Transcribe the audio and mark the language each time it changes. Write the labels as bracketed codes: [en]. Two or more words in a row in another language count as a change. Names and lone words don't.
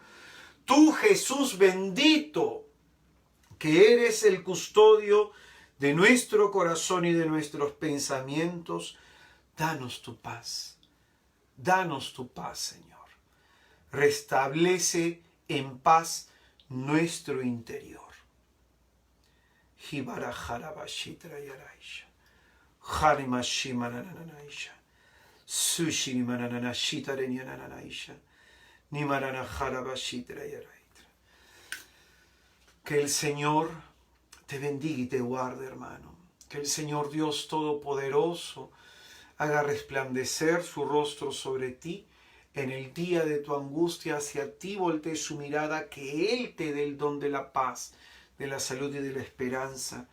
[es] Tú, Jesús bendito, que eres el custodio de nuestro corazón y de nuestros pensamientos, danos tu paz. Danos tu paz, Señor. Restablece en paz nuestro interior. Jibarajarabashitra yaraisha. Harimashimanaisha. Sushi mananashita renyananaisha. Nimaranajarabashitra yaraitra. Que el Señor te bendiga y te guarde, hermano. Que el Señor Dios Todopoderoso haga resplandecer su rostro sobre ti en el día de tu angustia, hacia ti voltee su mirada, que Él te dé el don de la paz, de la salud y de la esperanza.